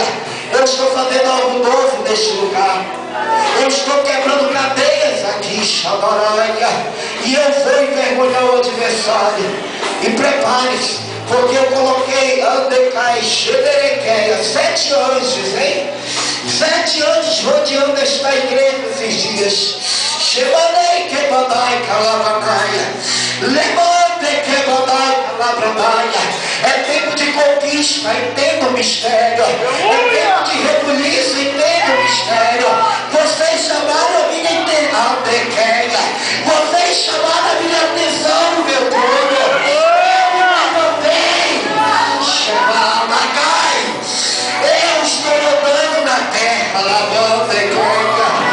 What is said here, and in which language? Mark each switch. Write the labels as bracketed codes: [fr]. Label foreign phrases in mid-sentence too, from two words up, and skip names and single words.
[pt] Eu estou fazendo algo novo neste lugar. Eu estou quebrando cadeias aqui, Xabaraia. E eu vou envergonhar o adversário. E prepare-se, porque eu coloquei Andecai, Xederequeia, 7 anjos, hein? 7 anjos rodeando esta igreja esses dias. Shemanei quebadai calabanaia. Levante quebadai calabanaia. É tempo de conquista, entenda o mistério. É tempo de rebuliço, entenda o mistério. Vocês chamaram a minha atenção. Vocês chamaram a minha atenção, meu povo. Eu estou rodando na terra, lavando e conta.